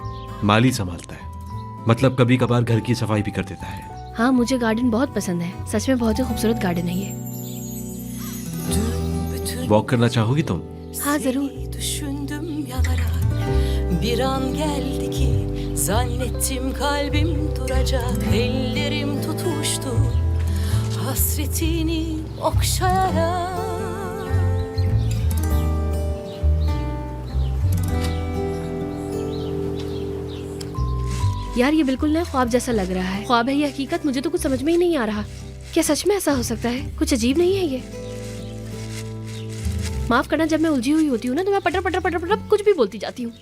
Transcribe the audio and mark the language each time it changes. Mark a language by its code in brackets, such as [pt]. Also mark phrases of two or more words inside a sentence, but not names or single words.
[hi] माली संभालता है, मतलब कभी कभार घर की सफाई भी कर देता है। हाँ, मुझे गार्डन बहुत पसंद है, सच में बहुत ही खूबसूरत गार्डन है ये। वॉक करना चाहोगी तुम? हाँ जरूर। [tr] Düşündüm yanarak bir an geldi ki zannettim kalbim duracak, ellerim tutuştu hasretini okşayarak. [hi] यार ये बिल्कुल नया ख्वाब जैसा लग रहा है। ख्वाब है ये हकीकत, मुझे तो कुछ समझ में ही नहीं आ रहा। क्या सच में ऐसा हो सकता है? कुछ अजीब नहीं है ये? माफ करना, जब मैं उलझी हुई होती हूँ ना तो मैं पटर पटर पटर पटर कुछ भी बोलती जाती हूँ।